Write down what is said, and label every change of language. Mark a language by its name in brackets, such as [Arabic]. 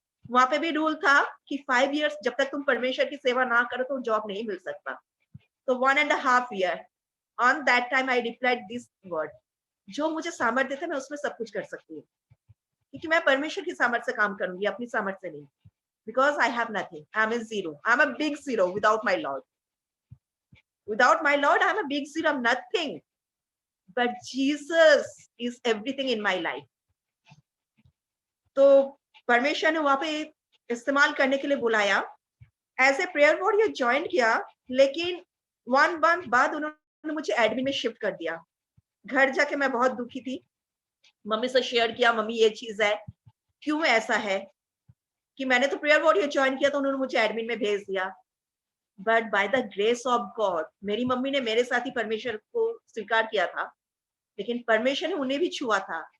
[Hindi] वहां पे भी रूल था कि 5 इयर्स जब तक तुम परमेश्वर की सेवा ना करो तो जॉब नहीं मिल सकता। तो [English] 1.5 year on that time I replied this word, [Hindi] जो मुझे सामर्थ्य देता है मैं उसमें सब कुछ कर सकती हूँ, क्योंकि मैं परमेश्वर की सामर्थ्य से काम करूंगी, अपनी सामर्थ्य से नहीं। [English] Because I have nothing, I'm a zero, I'm a big zero without my Lord। Without my Lord, I'm a big zero, I'm nothing, but Jesus is everything in my life। [Hindi] तो परमेश्वर ने वहां पे इस्तेमाल करने के लिए बुलाया, as a prayer warrior join किया, लेकिन 1 मंथ बाद उन्होंने मुझे एडमिन में शिफ्ट कर दिया। घर जाके मैं बहुत दुखी थी, मम्मी से शेयर किया, मम्मी ये चीज है, क्यों ऐसा है कि मैंने तो प्रेयर वॉरियर ज्वाइन किया तो उन्होंने मुझे एडमिन में भेज दिया, [English] but by the grace of God [Hindi] मेरी मम्मी ने मेरे साथ ही परमेश्वर को स्वीकार किया था, लेकिन परमेश्वर ने उन्हें भी छुआ था।